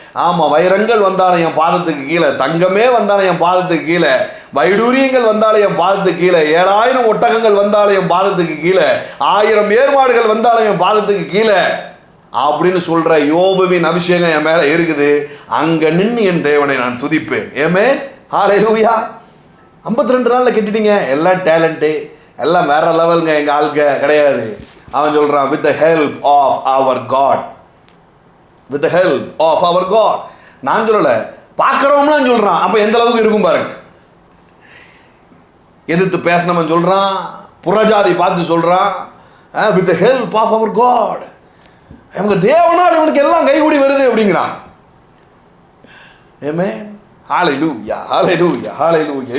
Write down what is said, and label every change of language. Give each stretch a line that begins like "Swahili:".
Tamil: ஆமாம், வைரங்கள் வந்தாலும் என் பாதத்துக்கு கீழே, தங்கமே வந்தாலும் என் பாதத்துக்கு கீழே, வைடூரியங்கள் வந்தாலும் என் பாதத்துக்கு கீழே, 7000 ஒட்டகங்கள் வந்தாலும் என் பாதத்துக்கு கீழே, 1000 ஏர்மாடுகள் வந்தாலும் என் பாதத்துக்கு கீழே அப்படின்னு சொல்கிற யோபுவின் அபிஷேகம் என் மேலே இருக்குது. அங்கே நின்று என் தேவனை நான் துதிப்பேன். ஏமே ஹல்லேலூயா. 52 நாளில் கெட்டிட்டீங்க. எல்லாம் டேலண்ட்டு, எல்லாம் வேற லெவலுங்க. எங்கள் ஆளுக்க கிடையாது. அவன் சொல்கிறான்,
English: with the help of our God. with the help of our God.
Tamil: நான் சொல்லலை, பார்க்குறவங்களாம் சொல்கிறான். அப்போ எந்த அளவுக்கு இருக்கும் பாருங்க. எதிர்த்து பேசினவன் சொல்கிறான், புறஜாதி பார்த்து சொல்கிறான்,
English: with the help of our God.
Tamil: இவங்க தேவனால் இவனுக்கு எல்லாம் கைகூடி வருது அப்படிங்கிறான். ஏமே ஹல்லேலூயா, ஹல்லேலூயா, ஹல்லேலூயா.